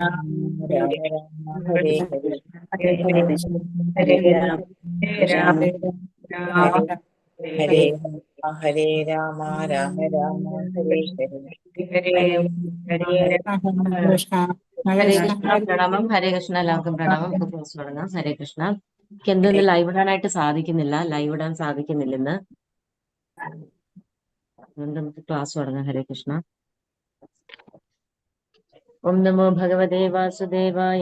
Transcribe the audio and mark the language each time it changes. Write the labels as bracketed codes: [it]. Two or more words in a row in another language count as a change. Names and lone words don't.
[sa] രാമ ഹരേ ഹരേ. ഹരേ ഹരേ ഹരേ രാമ രാമ രാമ ഹരേ ഹരേ രാമ രാമ ഹരേ ഹരേ. ഹരേ ഹരേ ഹരേ കൃഷ്ണ പ്രണാമം. ഹരേ കൃഷ്ണ. [ml] എല്ലാവർക്കും പ്രണാമം. നമുക്ക് ക്ലാസ് തുടങ്ങാം. [sa] ഹരേ കൃഷ്ണ. [ml] എനിക്ക് എന്തെന്ന് ലൈവ് ഇടാനായിട്ട് സാധിക്കുന്നില്ല. ലൈവ് ഇടാൻ സാധിക്കുന്നില്ല ഇന്ന്. അതുകൊണ്ട് നമുക്ക് ക്ലാസ് തുടങ്ങാം. [sa] ഹരേ കൃഷ്ണ. ഓം നമോ ഭഗവതേ വാസുദേവായ.